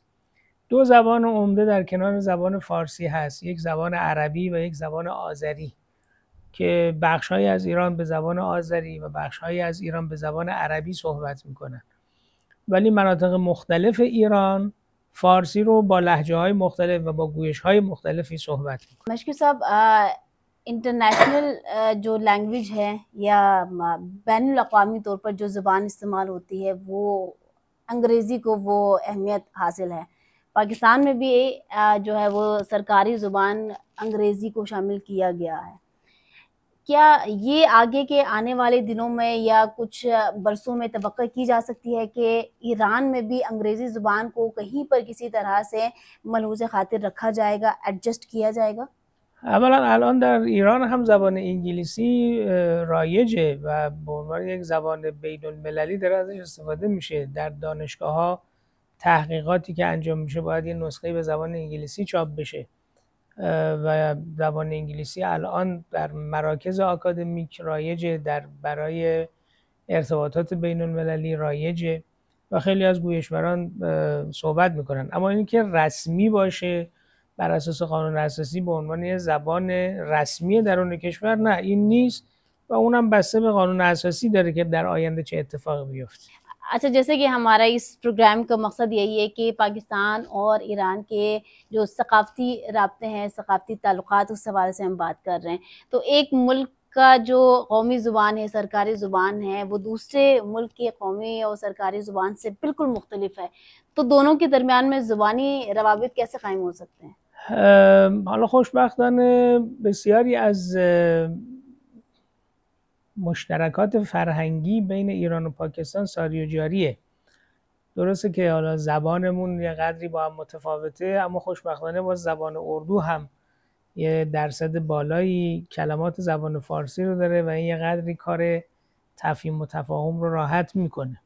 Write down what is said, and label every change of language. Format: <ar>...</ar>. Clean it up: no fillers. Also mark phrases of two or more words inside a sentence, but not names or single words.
<fa>دو زبان عمده در کنار زبان فارسی هست، یک زبان عربی و یک زبان آذری که بخش‌هایی از ایران به زبان آذری و بخش‌هایی از ایران به زبان عربی صحبت می‌کنن. ولی مناطق مختلف ایران فارسی رو با لهجه‌های مختلف و با گویش‌های مختلفی صحبت می‌کنن.</fa> <ur>مشکی صاحब انٹرنیشنل جو لینگویج ہے یا بین الاقوامی طور پر جو زبان استعمال ہوتی ہے وہ انگریزی کو وہ اہمیت حاصل ہے. پاکستان میں بھی جو ہے وہ سرکاری زبان انگریزی کو شامل کیا گیا ہے. کیا یہ آگے کے آنے والے دنوں میں یا کچھ برسوں میں توقع کی جا سکتی ہے کہ ایران میں بھی انگریزی زبان کو کہیں پر کسی طرح سے ملحوظ خاطر رکھا جائے گا، ایڈجسٹ کیا جائے گا؟</ur> <fa>اولا الان در ایران هم زبان انگلیسی رایجه و به عنوان یک زبان بین المللی داره ازش استفاده میشه. در دانشگاه‌ها تحقیقاتی که انجام میشه باید یه نسخه به زبان انگلیسی چاپ بشه و زبان انگلیسی الان در مراکز آکادمیک رایجه، برای ارتباطات بین المللی رایجه و خیلی از گویشوران صحبت میکنن. اما اینکه رسمی باشه بر اساس قانون اساسی به عنوان یه زبان رسمی درون کشور، نه این نیست و اونم بسته به قانون اساسی داره که در آینده چه اتفاقی بیفته.</fa> <ur>اچھا، جیسے کہ ہمارا اس پروگرام کا مقصد یہی ہے کہ پاکستان اور ایران کے جو ثقافتی رابطے ہیں، ثقافتی تعلقات، اس حوالے سے ہم بات کر رہے ہیں. تو ایک ملک کا جو قومی زبان ہے، سرکاری زبان ہے، وہ دوسرے ملک کی قومی اور سرکاری زبان سے بالکل مختلف ہے. تو دونوں کے درمیان میں زبانی روابط کیسے قائم ہو سکتے ہیں؟</ur> <fa>حالا خوشبختانه بسیاری از مشترکات فرهنگی بین ایران و پاکستان ساری و جاریه. درسته که حالا زبانمون یه قدری با هم متفاوته، اما خوشبختانه با زبان اردو هم یه درصد بالایی کلمات زبان فارسی رو داره و این یه قدری کار تفهیم و تفاهم رو راحت میکنه.</fa>